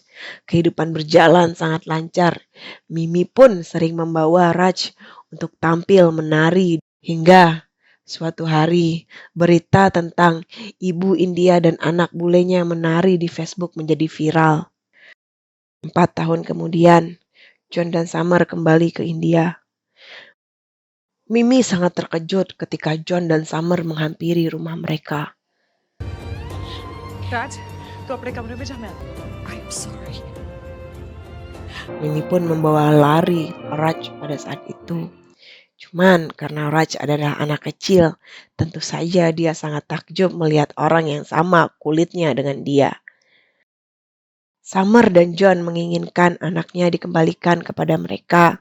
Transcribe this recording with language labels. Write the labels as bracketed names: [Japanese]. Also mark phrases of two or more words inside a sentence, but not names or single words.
[Indonesian] Kehidupan berjalan sangat lancar. Mimi pun sering membawa Raj untuk tampil menari hingga suatu hari berita tentang ibu India dan anak bulenya menari di Facebook menjadi viral. 4 tahun kemudian, John dan Summer kembali ke India. Mimi sangat terkejut ketika John dan Summer menghampiri rumah mereka. [Hindi] राज तो अपने कमरे में जा मैं [English] I'm sorry [Indonesian] Mimi pun membawa lari Raj pada saat itu. Cuman karena Raj adalah anak kecil, tentu saja dia sangat takjub melihat orang yang sama kulitnya dengan dia. Summer dan John menginginkan anaknya dikembalikan kepada mereka.